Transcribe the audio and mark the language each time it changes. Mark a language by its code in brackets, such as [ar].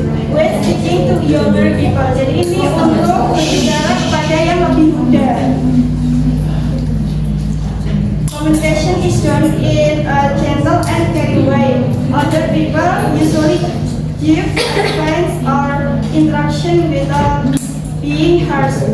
[en] When speaking to younger people. [id] Jadi ini untuk berbicara kepada yang lebih muda. [en] Communication is done in a gentle and caring way. Older people usually give advice or instruction without being harsh.